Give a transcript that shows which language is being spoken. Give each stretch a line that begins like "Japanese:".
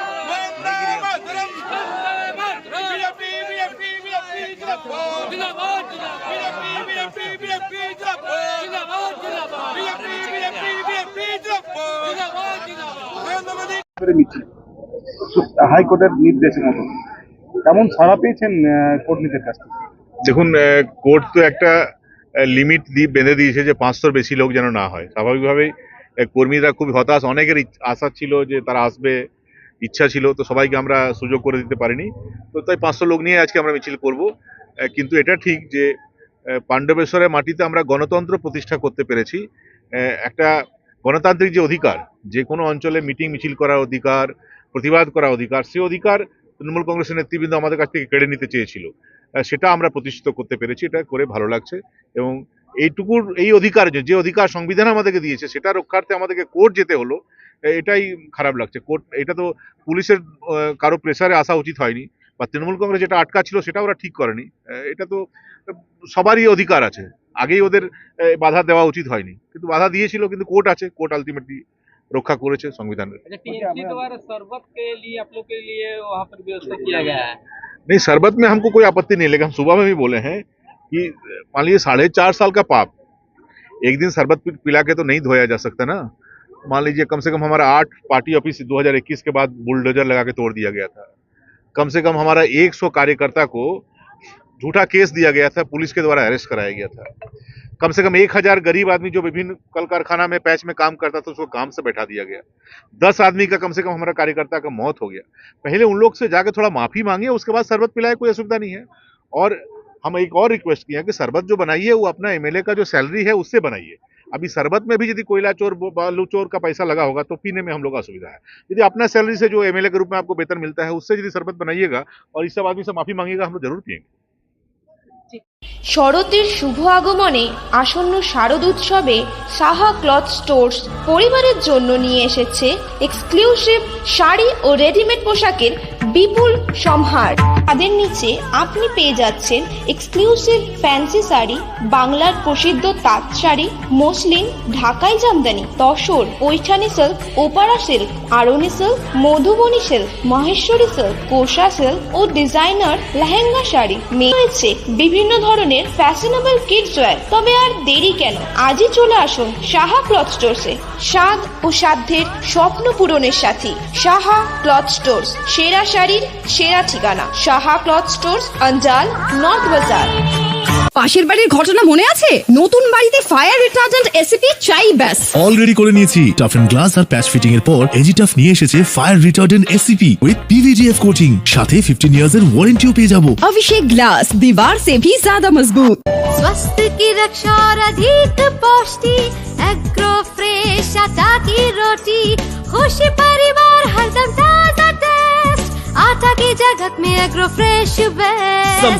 Hindi: Vande Mataram BJP BJP BJP जिंदाबाद जिंदाबाद BJP BJP BJP जिंदाबाद जिंदाबाद जिंदाबाद बीजेपी बीजेपी बीजेपी जिंदाबाद जिंदाबाद जिंदाबाद नरेंद्र मोदी
Bangla: মিছিল হাইকোর্টের নির্দেশের মতো কেমন ছাড়া পেয়েছেন কর্মীদের কাছ থেকে? দেখুন, কোর্ট তো একটা লিমিট বেঁধে দিয়েছে যে 500-র বেশি লোক যেন না হয়। স্বাভাবিকভাবেই কর্মীরা খুব হতাশ, অনেকের আশা ছিল যে তারা আসবে, ইচ্ছা ছিল, তো সবাইকে আমরা সুযোগ করে দিতে পারিনি। তো তাই 500 লোক নিয়ে আজকে আমরা মিছিল করব। কিন্তু এটা ঠিক যে পাণ্ডবেশ্বরের মাটিতে আমরা গণতন্ত্র প্রতিষ্ঠা করতে পেরেছি। একটা গণতান্ত্রিক যে অধিকার, যে কোনো অঞ্চলে মিটিং মিছিল করার অধিকার, প্রতিবাদ করার অধিকার, সেই অধিকার তৃণমূল কংগ্রেসের নেতৃবৃন্দ আমাদের কাছ থেকে কেড়ে নিতে চেয়েছিল। সেটা আমরা প্রতিষ্ঠিত করতে পেরেছি, এটা করে ভালো লাগছে। এবং এইটুকুর এই অধিকার, যে অধিকার সংবিধান আমাদেরকে দিয়েছে, সেটা রক্ষার্থে আমাদেরকে কোর্ট যেতে হলো, এটাই খারাপ লাগছে। কোর্ট, এটা তো পুলিশের কারো প্রেসারে আসা উচিত হয়নি, বা তৃণমূল কংগ্রেস যেটা আটকা ছিল সেটা ওরা ঠিক করেনি। এটা তো সবারই অধিকার আছে, আগেই ওদের বাধা দেওয়া উচিত হয়নি, কিন্তু বাধা দিয়েছিল, কিন্তু কোর্ট আছে, কোর্ট আলটিমেটলি রক্ষা করেছে संविधान।
Hindi: टीएमसी द्वारा शरबत के लिए आप लोग के लिए वहाँ पर व्यवस्था किया गया है? नहीं, शरबत में हमको कोई आपत्ति नहीं, लेकिन हम सुबह में भी बोले हैं कि मान लीजिए 4.5 साल का पाप एक दिन शरबत पिला के तो नहीं धोया जा सकता ना। मान लीजिए कम से कम हमारा 8 पार्टी ऑफिस 2021 के बाद बुलडोजर लगा के तोड़ दिया गया था। कम से कम हमारा 100 कार्यकर्ता को झूठा केस दिया गया था, पुलिस के द्वारा अरेस्ट कराया गया था। कम से कम 1000 गरीब आदमी जो विभिन्न कल कारखाना में पैच में काम करता था, उसको काम से बैठा दिया गया। 10 आदमी का कम से कम हमारा कार्यकर्ता का मौत हो गया। पहले उन लोग से जाके थोड़ा माफी मांगे, उसके बाद शरबत पिलाए, कोई असुविधा नहीं है। और हम एक और रिक्वेस्ट किया कि शरबत जो बनाइए वो अपना एमएलए का जो सैलरी है उससे बनाइए। अभी शरबत में भी यदि कोयला चोर, बालू चोर का पैसा लगा होगा तो पीने में हम लोग असुविधा है। यदि अपना सैलरी से जो एमएलए के रूप में आपको वेतन मिलता है, उससे यदि शरबत बनाइएगा और इस सब आदमी से माफी मांगिएगा, हम लोग जरूर पिएंगे।
Bangla: শরতের শুভ আগমনে আসন্ন শারদ উৎসবে সাহা ক্লথ স্টোর্স পরিবারের জন্য নিয়ে এসেছে এক্সক্লুসিভ শাড়ি ও রেডিমেড পোশাকের বিপুল সম্ভার। তাদের নিচে আপনি পেয়ে যাচ্ছেন এক্সক্লুসিভ ফ্যান্সি শাড়ি, বাংলার প্রসিদ্ধ তাঁত শাড়ি, মসলিন, ঢাকাই Jamdani, tussar, Paithani silk, ওপারা silk, আরনি silk, Madhubani silk, Maheshwari silk, কোষা সিল্ক ও ডিজাইনার লেহেঙ্গা শাড়ি। রয়েছে বিভিন্ন ধরনের ফ্যাশনেবল কিডস ওয়্যার। তবে আর দেরি কেন, আজই চলে আসুন সাহা ক্লথ স্টোরসে। স্বাদ ও সাধ্যের স্বপ্ন পূরণের সাথী সাহা ক্লথ স্টোরস, সেরা শাড়ির সেরা ঠিকানা, সাহা ক্লথ স্টোরস, অঞ্জাল, নর্থ বাজার। পাশের বাড়ির ঘটনা মনে আছে? নতুন বাড়িতে ফায়ার রিটার্ডেন্ট এসিপি চাই ব্যাস। অলরেডি করে নিয়েছি। Tough and glass আর patch fitting এর পর এজিটাফ নিয়ে এসেছে fire retardant ACP with PVDF coating, সাথে 15 ইয়ার্স এর ওয়ারেন্টিও পেয়ে যাবো।
Hindi: अभिषेक ग्लास दीवार से भी ज्यादा मजबूत। स्वास्थ्य की रक्षा और अधिक पौष्टि, एग्रो फ्रेश आटा की रोटी, खुशी परिवार हरदम ताजा टेस्ट, आटा की जगत में एग्रो फ्रेश बेस्ट।